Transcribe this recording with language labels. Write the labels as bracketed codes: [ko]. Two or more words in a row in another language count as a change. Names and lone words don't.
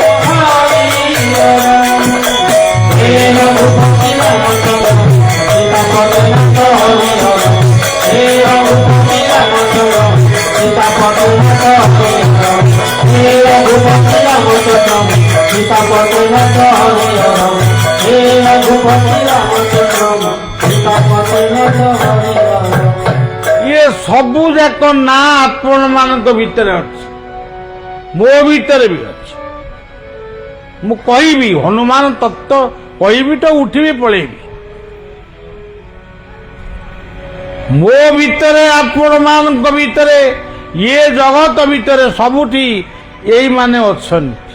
[or] হে রঘুপতি রামচন্দ্র সীতাপতি নাথ হে রঘুপতি রামচন্দ্র সীতাপতি নাথ হে রঘুপতি রামচন্দ্র সীতাপতি নাথ হে রঘুপতি রামচন্দ্র সীতাପତି ନାଥ ଇଏ ସବୁ ଯାକ ନାଁ ଆପଣ ମାନଙ୍କ ଭିତରେ ଅଛି, ମୋ ଭିତରେ ବି ଅଛି। ମୁଁ କହିବି ହନୁମାନ ତତ୍ତ୍ୱ କହିବି ତ ଉଠିବି ପଳେଇବି। ମୋ ଭିତରେ ଆପଣ ମାନଙ୍କ ଭିତରେ ଇଏ ଜଗତ ଭିତରେ ସବୁଠି ଏଇମାନେ ଅଛନ୍ତି।